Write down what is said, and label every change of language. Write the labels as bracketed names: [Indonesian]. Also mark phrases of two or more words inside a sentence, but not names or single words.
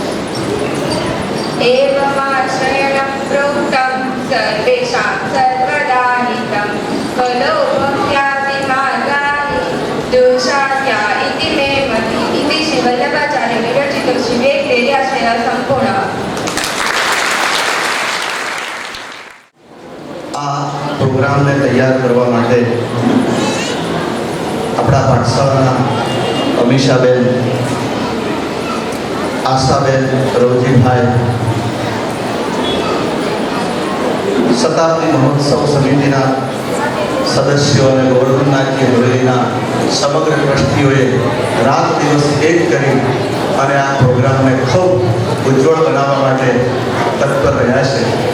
[Sanskrit] एवमाश्रयणं प्रोक्तं सर्वेषां सर्वदा हितं खलो भक्त्यादिमार्गाणि दोषाद्या इति मे मतिः इति श्रीवल्लभाचार्य विरचितं श्रीवेंकटेयाश्रयः सम्पूर्णः [Gujarati] આ પ્રોગ્રામને તૈયાર કરવા માટે આપણા પાઠશાળાના અમીષાબેન, આશાબેન, રવજીભાઈ, શતાબ્દી મહોત્સવ સમિતિના સદસ્યો અને ગોવર્ધનનાથજી હવેલીના સમગ્ર ટ્રસ્ટીઓએ રાત દિવસ એક કરી અને આ પ્રોગ્રામને ખૂબ ઉજ્જવળ બનાવવા માટે તત્પર રહ્યા છે.